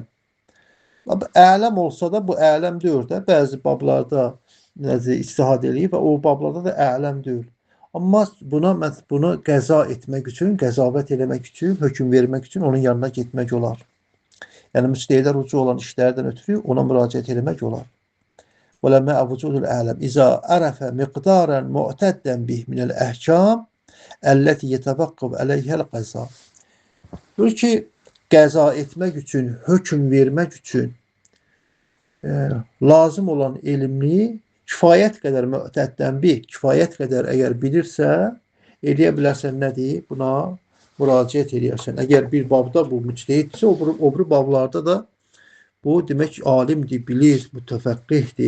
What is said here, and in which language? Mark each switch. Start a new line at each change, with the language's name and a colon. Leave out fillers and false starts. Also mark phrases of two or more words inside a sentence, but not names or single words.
Azerbaijani: Ələm olsa da bu ələm deyil də. Bəzi bablarda ictihad eləyib və o bablarda da ələm deyil. Amma bunu qəza etmək üçün, qəzavət eləmək üçün, hökm vermək üçün onun yanına getmək olar. Yəni müctəhidlər ucu olan işlərdən ötürü ona müraciət eləmək olar.
Arabic: وَلَمَّا أَوْجُودُ الْأَعْلَمِ إِذَا عَرَفَ مِقْدَارًا مُعْتَدًّا بِهِ مِنَ الْأَحْكَامِ الَّتِي يَتَوَقَّفُ عَلَيْهَا الْقَضَاءُ.
Azerbaijani: Diyor ki, qəza etmək üçün, hökm vermək üçün lazım olan elmli kifayət qədər mü'təddən kifayət qədər əgər bilirsə, eləyə bilərsən nədir? Buna müraciət eləyərsən. Əgər bir babda bu müctehiddirsə, o biri bablarda da bu demək alimdir, bilir, mütəfəqqihdir.